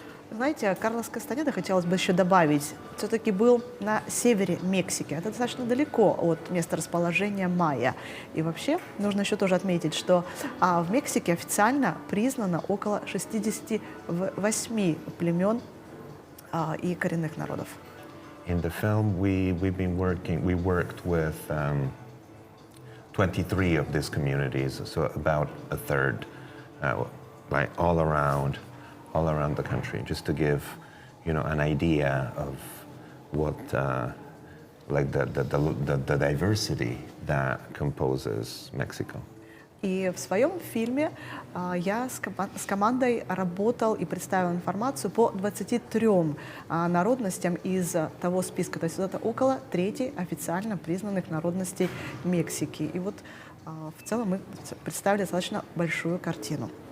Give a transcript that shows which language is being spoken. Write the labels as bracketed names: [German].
[Russian] Знаете, Карлос Кастанеда, хотелось бы еще добавить, все-таки был на севере Мексики. Это достаточно далеко от места расположения майя. И вообще нужно еще тоже отметить, что в Мексике официально признано около 68 племен и коренных народов. [English] In the film, we worked with 23 of these communities, so about a third, like all around the country, just to give, an idea of what, like the diversity that composes Mexico. [Russian] И в своем фильме я с командой работал и представил информацию по 23 народностям из того списка. То есть это около трети официально признанных народностей Мексики. И вот в целом мы представили достаточно большую картину.